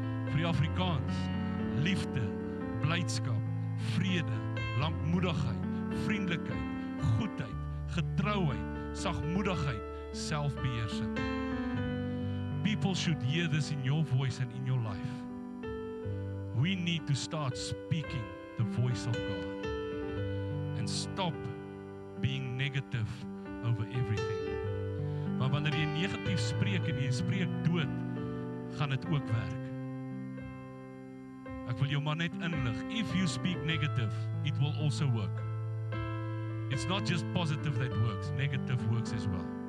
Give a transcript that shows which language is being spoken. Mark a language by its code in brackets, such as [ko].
[af] Vir die Afrikaans, liefde, blydskap, vrede, lankmoedigheid, vriendelikheid, goedheid, getrouheid, sagmoedigheid, selfbeheersing. [en] People should hear this in your voice and in your life. We need to start speaking the voice of God and stop being negative over everything. [af] Maar wanneer jy negatief spreek en jy spreek dood, gaan dit ook werk. Ek wil jou maar net inlig. [en] If you speak negative, it will also work. It's not just positive that works, negative works as well.